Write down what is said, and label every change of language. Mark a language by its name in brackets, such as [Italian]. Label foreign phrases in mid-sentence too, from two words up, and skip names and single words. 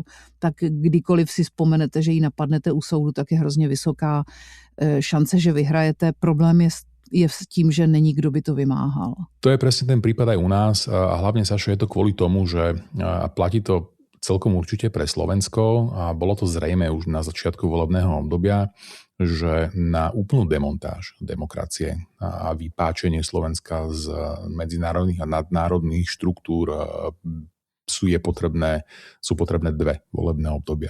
[Czech] Tak kdykoliv si vzpomenete, že ji napadnete u soudu, tak je hrozně vysoká šance, že vyhrajete. Problém je s tím, že není kdo by to vymáhal. [Slovak] To je presne ten prípad aj u nás a hlavne, Sašo, je to kvôli tomu, že platí to celkom určite pre Slovensko a bolo to zrejme už na začiatku volebného obdobia, že na úplnú demontáž demokracie a vypáčenie Slovenska z medzinárodných a nadnárodných štruktúr sú potrebné 2 volebné obdobia.